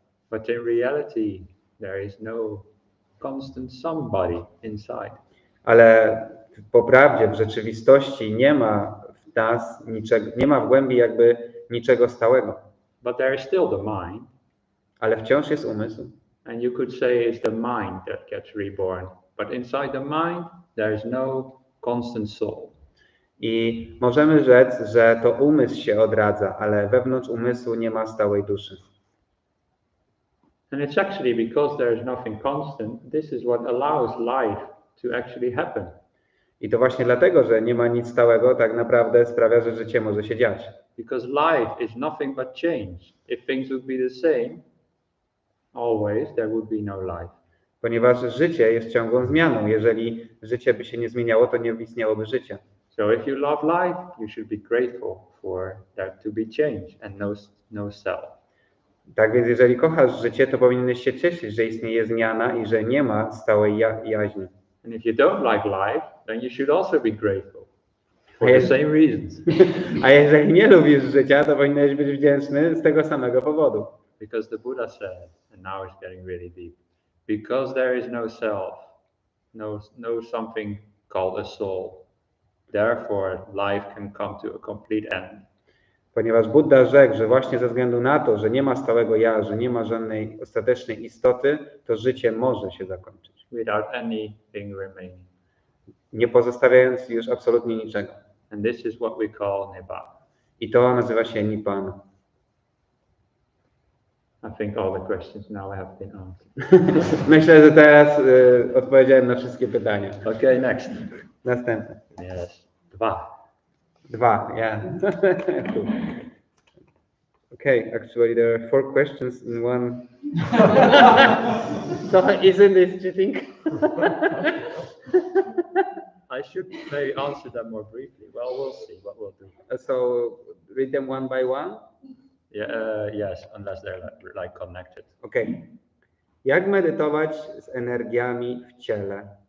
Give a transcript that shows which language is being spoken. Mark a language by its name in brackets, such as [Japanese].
[English] But in reality, there is no constant somebody inside. [Polish] Ale po prawdzie, w rzeczywistości nie ma w nas niczego, nie ma w głębi jakby niczego stałego. [English] But there is still the mind. [Polish] Ale wciąż jest umysł. [English] And you could say it's the mind that gets reborn. But inside the mind, there is no constant soul. [Polish] I możemy rzec, że to umysł się odradza, ale wewnątrz umysłu nie ma stałej duszy. [English] And it's actually because there is nothing constant, this is what allows life to actually happen. [Polish] I to właśnie dlatego, że nie ma nic stałego, tak naprawdę sprawia, że życie może się dziać. [English] Because life is nothing but change. If things would be the same, always, there would be no life. [Polish] Ponieważ życie jest ciągłą zmianą. Jeżeli życie by się nie zmieniało, to nie istniałoby życia. [English] So if you love life, you should be grateful for that to be changed and no self. [Polish] Tak więc jeżeli kochasz życie, to powinieneś się cieszyć, że istnieje zmiana i że nie ma stałej jaźni. [English] And if you don't like life, then you should also be grateful for the same reasons. [Polish] A jeżeli nie lubisz życia, to powinieneś być wdzięczny z tego samego powodu. [English] Because the Buddha said, and now it's getting really deep, because there is no self, no something called a soul, therefore life can come to a complete end. [Polish] Ponieważ Buddha rzekł, że właśnie ze względu na to, że nie ma stałego ja, że nie ma żadnej ostatecznej istoty, to życie może się zakończyć. [English] Without anything remaining. [Polish] Nie pozostawiając już absolutnie niczego. [English] And this is what we call nibbana. [Polish] I to nazywa się nibbana. [English] I think all the questions now have been answered. [Polish] Myślę, że teraz odpowiedziałem na wszystkie pytania. [English] Okay, next. [Polish] Następne. [English] Yes. Dwa, yeah. Cool. Okay, actually there are 4 questions in one. So isn't this cheating? I should maybe answer them more briefly. Well, we'll see what we'll do. So read them one by one? Yeah, yes, unless they're like connected. Okay. [Polish] Jak medytować z energiami w ciele?